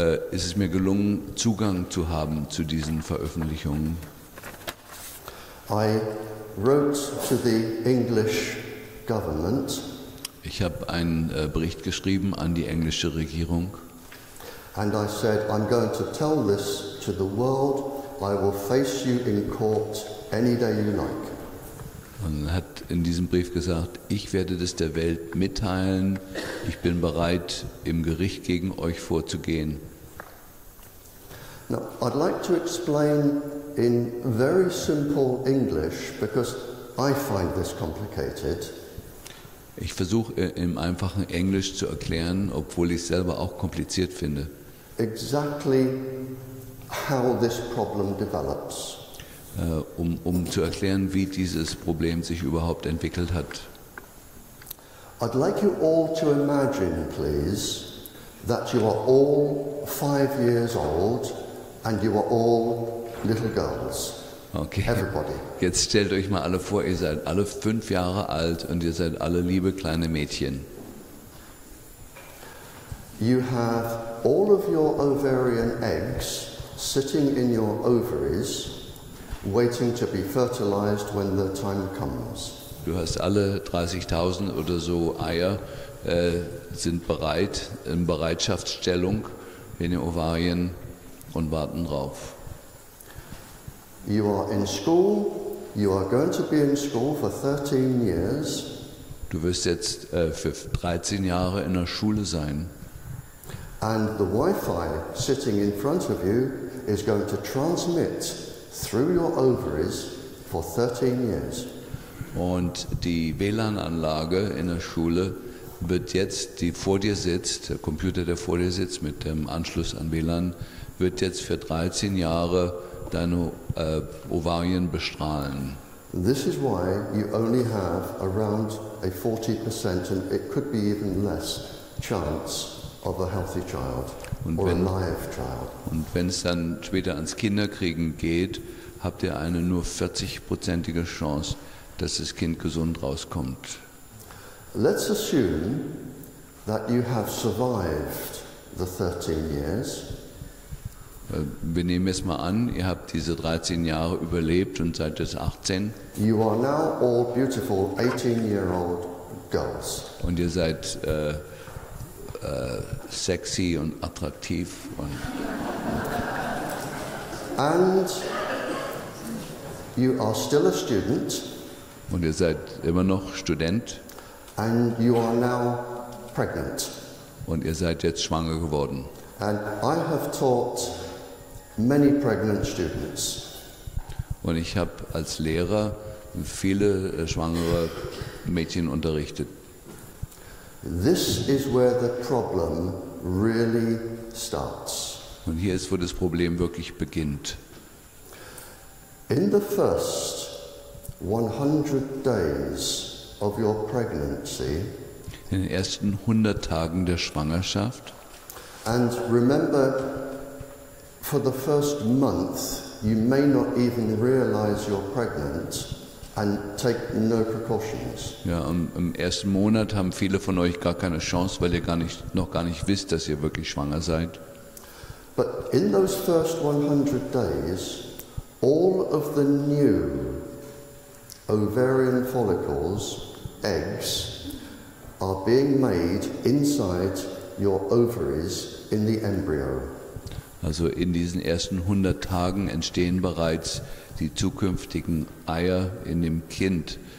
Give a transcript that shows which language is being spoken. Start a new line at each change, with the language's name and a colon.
German: Ist es mir gelungen, Zugang zu haben zu diesen Veröffentlichungen.
English: I wrote to the English government.
German: Ich habe einen Bericht geschrieben an die englische Regierung.
English: And I said, I'm going to tell this to the world. I will face you in court any day you like.
German: Und er hat in diesem Brief gesagt, ich werde das der Welt mitteilen, ich bin bereit, im Gericht gegen euch vorzugehen.
English: Now, I'd like to explain in very simple English, because I find this complicated.
German: Ich versuche im einfachen Englisch zu erklären, obwohl ich es selber auch kompliziert finde.
English: Exactly how this problem develops.
German: Um zu erklären, wie dieses Problem sich überhaupt entwickelt hat.
English: I'd like you all to imagine, please, that you are all 5 years old and you are all little girls. Okay. Everybody.
German: Jetzt stellt euch mal alle vor, ihr seid alle 5 Jahre alt und ihr seid alle liebe kleine Mädchen.
English: You have all of your ovarian eggs sitting in your ovaries, waiting to be fertilized when the time comes.
German: Du hast alle 30.000 oder so Eier, sind bereit, in Bereitschaftsstellung in den Ovarien und warten drauf.
English: You are in school, you are going to be in school for 13 years.
German: Du wirst jetzt für 13 Jahre in der Schule sein.
English: And the Wi-Fi sitting in front of you is going to transmit through your ovaries for 13 years.
German: Und die WLAN-Anlage in der Schule wird jetzt, die vor dir sitzt, der Computer, der vor dir sitzt mit dem Anschluss an WLAN, wird jetzt für 13 Jahre deine Ovarien bestrahlen.
English: This is why you only have around a 40%, and it could be even less, chance of a healthy child or a live child.
German: Und wenn es dann später ans Kinderkriegen geht, habt ihr eine nur 40-prozentige Chance, dass das Kind gesund rauskommt.
English: Let's assume that you have survived the 13 years.
German: Wir nehmen jetzt mal an, ihr habt diese 13 Jahre überlebt und seid jetzt 18.
English: You are now all beautiful 18-year-old girls.
German: Und ihr seid sexy und attraktiv.
English: And you are still a student.
German: Und ihr seid immer noch Student.
English: And you are now pregnant.
German: Und ihr seid jetzt schwanger geworden.
English: And I have taught many pregnant students.
German: Und ich habe als Lehrer viele schwangere Mädchen unterrichtet.
English: This is where the problem really starts.
German: Und hier ist, wo das Problem wirklich beginnt.
English: In the first 100 days of your pregnancy,
German: in den ersten 100 Tagen der Schwangerschaft,
English: and remember, for the first month, you may not even realize you're pregnant and take no precautions.
German: Ja, im ersten Monat haben viele von euch gar keine Chance, weil ihr noch gar nicht wisst, dass ihr wirklich schwanger seid.
English: But in those first 100 days, all of the new ovarian follicles, eggs, are being made inside your ovaries in the embryo.
German: Also in diesen ersten 100 Tagen entstehen bereits die zukünftigen Eier in dem Kind.